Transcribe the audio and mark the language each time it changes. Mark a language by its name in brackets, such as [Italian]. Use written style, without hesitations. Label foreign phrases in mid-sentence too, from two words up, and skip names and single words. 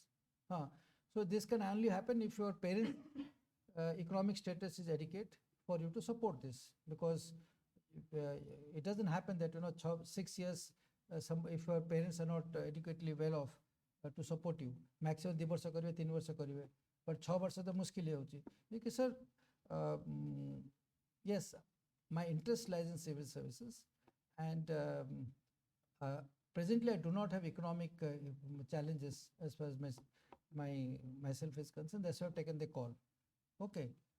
[English] So this can only happen if your parents' economic status is adequate for you to support this, because it doesn't happen that 6 years if your parents are not adequately well off to support you, maximum [Odia] 2 ବର୍ଷ କରିବେ 3 ବର୍ଷ କରିବେ, [English] but [Odia] 6 ବର୍ଷ ତ ମୁସ୍କିଲ ହେଉଛି. [English] Because sir, yes, my interest lies in civil services, and presently I do not have economic challenges as far as myself is concerned. That's why I've taken the call. Okay.